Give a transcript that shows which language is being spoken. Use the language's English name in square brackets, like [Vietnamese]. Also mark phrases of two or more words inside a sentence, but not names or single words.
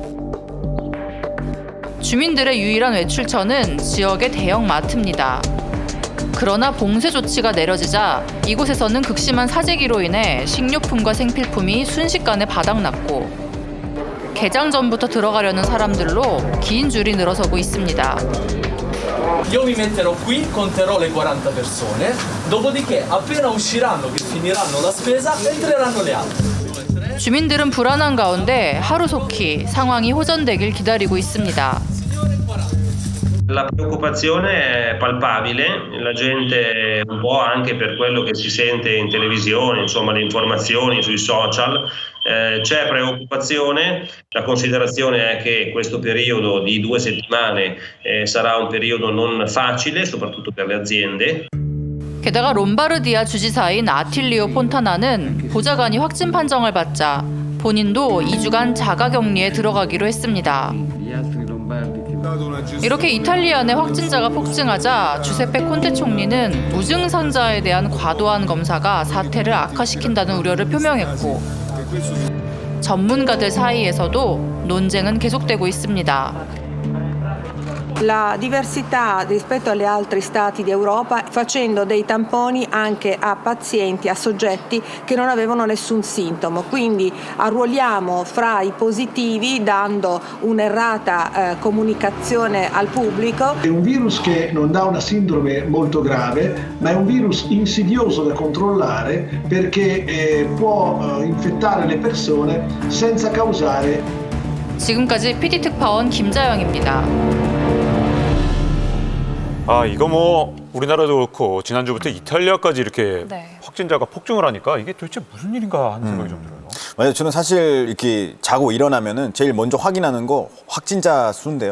[Korean] 주민들의 유일한 외출처는 지역의 대형 마트입니다. 그러나 봉쇄 조치가 내려지자 이곳에서는 극심한 사재기로 인해 식료품과 생필품이 순식간에 바닥났고 개장 전부터 들어가려는 사람들로 긴 줄이 늘어서고 있습니다. [Italian] Io mi metterò qui, conterò le 40 persone, dopodiché appena usciranno che finiranno la spesa entreranno le altre. [Korean] 주민들은 불안한 가운데 하루속히 상황이 호전되길 기다리고 있습니다. [Italian] La preoccupazione è palpabile, la gente un po' anche per quello che si sente in televisione, insomma le informazioni sui social, c'è preoccupazione, la considerazione è che questo periodo di 2 settimane sarà un periodo non facile, soprattutto per le aziende. [Korean] 게다가 롬바르디아 주지사인 아틸리오 폰타나는 보좌관이 확진 판정을 받자 본인도 2주간 자가격리에 들어가기로 했습니다. 이렇게 이탈리아 내 확진자가 폭증하자 주세페 콘테 총리는 무증상자에 대한 과도한 검사가 사태를 악화시킨다는 우려를 표명했고 전문가들 사이에서도 논쟁은 계속되고 있습니다. [Italian] la diversità rispetto agli altri stati d'Europa facendo dei tamponi anche a pazienti, a soggetti che non avevano nessun sintomo. Quindi arruoliamo fra i positivi dando un'errata comunicazione al pubblico. È un virus che non dà una sindrome molto grave, ma è un virus insidioso da controllare perché può infettare le persone senza causare. [Korean] 지금까지 PD 특파원 김자영입니다. 아, 이거 뭐 우리나라도 그렇고 지난주부터 이탈리아까지 이렇게 네. 확진자가 폭증을 하니까 이게 도대체 무슨 일인가 하는 생각이 좀 들어요. 맞아요. 저는 사실 이렇게 자고 일어나면은 제일 먼저 확인하는 거 확진자 수인데요.